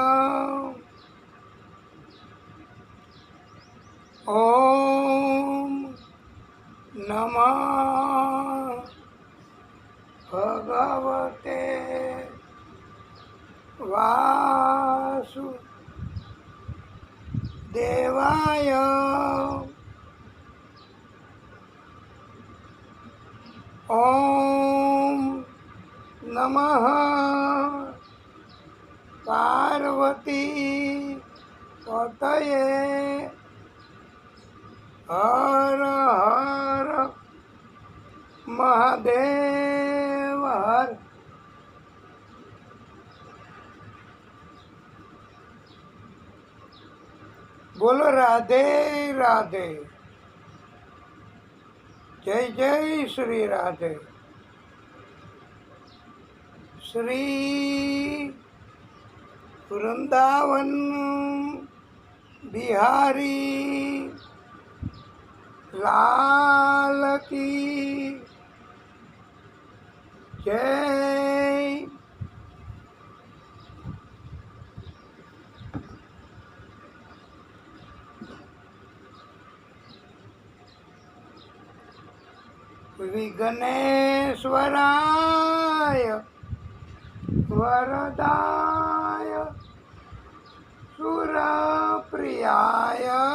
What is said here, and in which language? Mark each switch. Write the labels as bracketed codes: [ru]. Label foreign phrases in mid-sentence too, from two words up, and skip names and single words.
[sa] ओम नमः भगवते वासुदेवाय। ओम नमः पार्वती पतये। [hi] हर हर महादेव हर। बोलो राधे राधे। जय जय श्री राधे। श्री वृंदावन बिहारी लाल की जय। [sa] विघ्नेश्वराय वरदाय सुरप्रियाय